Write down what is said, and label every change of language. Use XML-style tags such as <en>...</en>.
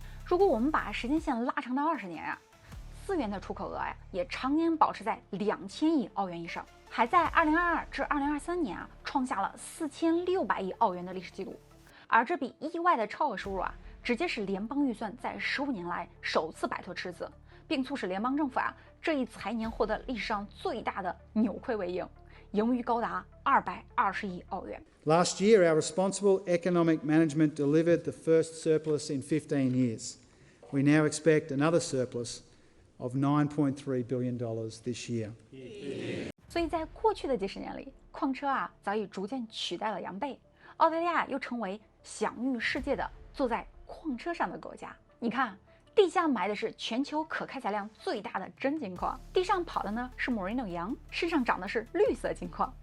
<zh>如果我们把时间线拉长到20年啊，资源的出口额呀也常年保持在2000亿澳元以上，还在2022至2023年啊创下了4600亿澳元的历史记录。而这笔意外的超额收入啊，直接使联邦预算在15年来首次摆脱赤字，并促使联邦政府啊这一财年获得历史上最大的扭亏为盈，盈余高达220亿澳元。</zh> <en>Last year, our responsible economic management delivered the first surplus in 15 years. We now expect another surplus of $9.3 billion this year.</en> <zh>所以在过去的几十年里，矿车啊早已逐渐取代了洋贝，澳大利亚又成为享誉世界的坐在矿车上的国家。你看，地下埋的是全球可开采量最大的真金矿，地上跑的呢是 Merino 羊，身上长的是绿色金矿。</zh>